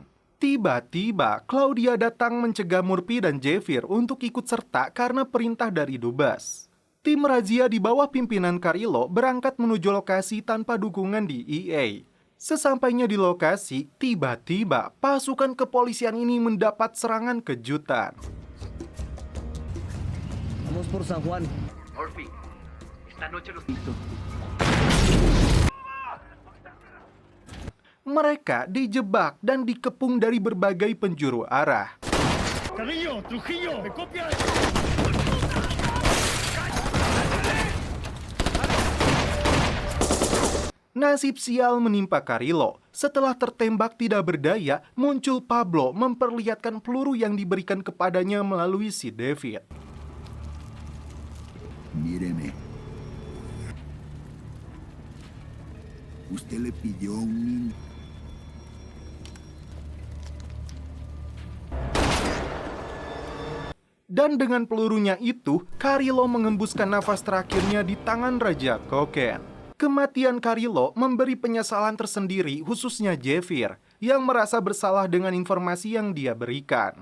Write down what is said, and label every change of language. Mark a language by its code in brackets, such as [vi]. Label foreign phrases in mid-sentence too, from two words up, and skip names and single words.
[id] Tiba-tiba, Claudia datang mencegah Murphy dan Javier untuk ikut serta karena perintah dari Dubes. Tim razia di bawah pimpinan Carrillo berangkat menuju lokasi tanpa dukungan DEA. Sesampainya di lokasi, tiba-tiba pasukan kepolisian ini mendapat serangan kejutan. [es] Vamos por San Juan. Murphy, esta noche los listo. [id] Mereka dijebak dan dikepung dari berbagai penjuru arah. [es] Carrillo, Trujillo, ¿me copias? [id] Nasib sial menimpa Carrillo. Setelah tertembak tidak berdaya, muncul Pablo memperlihatkan peluru yang diberikan kepadanya melalui si David. [es] Míreme. Usted le pidió un niño. [id] Dan dengan pelurunya itu, Carrillo mengembuskan nafas terakhirnya di tangan Raja Koken. Kematian Carrillo memberi penyesalan tersendiri khususnya Javier yang merasa bersalah dengan informasi yang dia berikan.